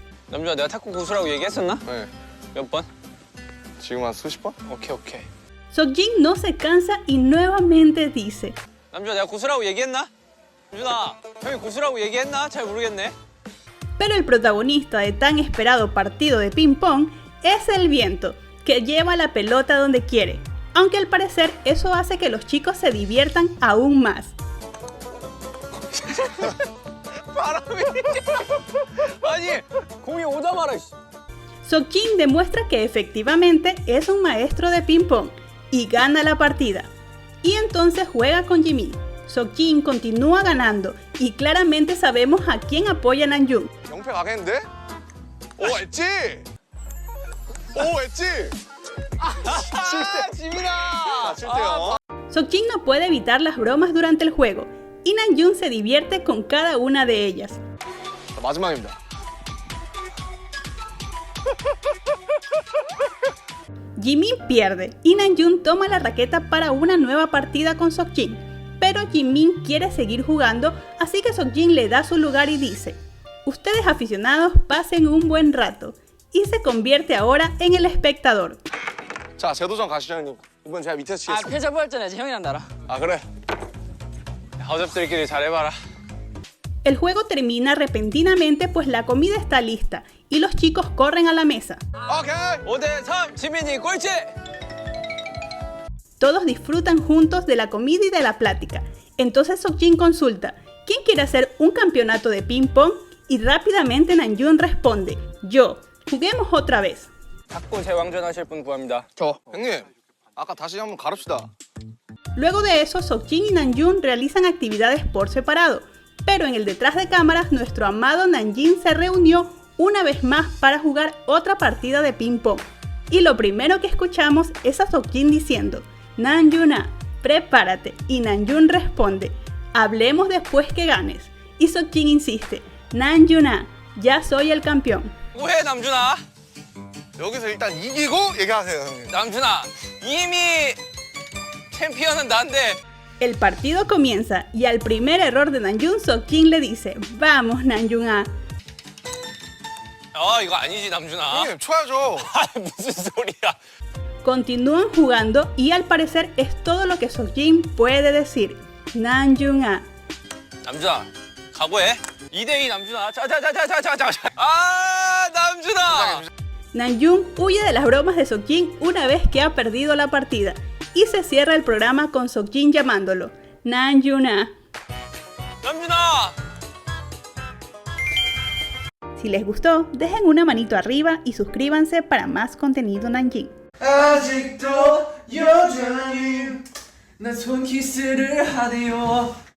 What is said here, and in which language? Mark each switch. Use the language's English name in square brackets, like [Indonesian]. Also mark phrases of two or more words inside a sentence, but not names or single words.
[Korean] 남준아, 내가 탁구 고수라고 얘기했었나? 네. 몇 번? 지금 한 수십 번? 오케이. [Spanish] Seokjin no se cansa y nuevamente dice, [Korean] 남준아, 내가 고수라고 얘기했나? 남준아, 형이 고수라고 얘기했나? 잘 모르겠네. [Spanish] pero el protagonista de tan esperado partido de ping pong es el viento, que lleva la pelota donde quiere, aunque al parecer eso hace que los chicos se diviertan aún más. [Korean] 바람이. 아니, 공이 오자마자. [Spanish] Seokjin demuestra que efectivamente es un maestro de ping pong y gana la partida. Y entonces juega con Jimin. Seokjin continúa ganando y claramente sabemos a quién apoya Namjoon. [Korean] 영패 가겠는데? 오, 엣지! 오, 엣지! 지민아. 7대0. [Spanish] Seokjin no puede evitar las bromas durante el juego y Namjoon se divierte con cada una de ellas. [Korean] 마지막입니다. [Spanish] Jimin pierde y Namjoon toma la raqueta para una nueva partida con Seokjin, pero Jimin quiere seguir jugando, así que Seokjin le da su lugar y dice, ustedes aficionados pasen un buen rato, y se convierte ahora en el espectador. [Korean] 자, 재도전 가시죠, 형님. 이번 제가 밑에서 아 치겠습니다. 패자부 할 때는 형이랑 나랑. 아, 그래. 허접들끼리 잘해봐라. [Spanish] El juego termina repentinamente pues la comida está lista y los chicos corren a la mesa. [Korean] 오케이! 5대3, 지민이 꼴찌! [Spanish] Todos disfrutan juntos de la comida y de la plática. Entonces Seokjin consulta, ¿quién quiere hacer un campeonato de ping pong? Y rápidamente Namjoon responde, yo, juguemos otra vez. [Korean] 탁구 재왕전 하실 분 구합니다. 저. 형님, 아까 다시 한번 가릅시다. [Spanish] Luego de eso, Seokjin y Namjoon realizan actividades por separado, pero en el detrás de cámaras nuestro amado Namjin se reunió una vez más para jugar otra partida de ping pong. Y lo primero que escuchamos es a Seokjin diciendo, Namjoon, prepárate, y Namjoon responde, hablemos después que ganes. Y Seokjin insiste, Namjoon, ya soy el campeón. [Korean] 뭐해, 남준아? 여기서 일단 이기고 얘기하세요, 형님. 남준아, 이미 챔피언은 난데. [Spanish] El partido comienza y al primer error de Namjoon, Seokjin le dice, vamos Namjoon. [Korean] 이거 아니지, 남준아. 형님, 쳐야죠. 무슨 소리야. [Spanish] Continúan jugando y al parecer es todo lo que Seokjin puede decir. Namjoon. [Korean] 남준아, 각오해. 2대2 남준아. 자자자자자자자. 아, 남준아. [Spanish] Namjoon huye de las bromas de Seokjin una vez que ha perdido la partida y se cierra el programa con Seokjin llamándolo Namjoon. [Korean] 남준아. [Spanish] Si les gustó, dejen una manito arriba y suscríbanse para más contenido Namjin. [Korean] 아직도 여전히 난 손키스를 하네요.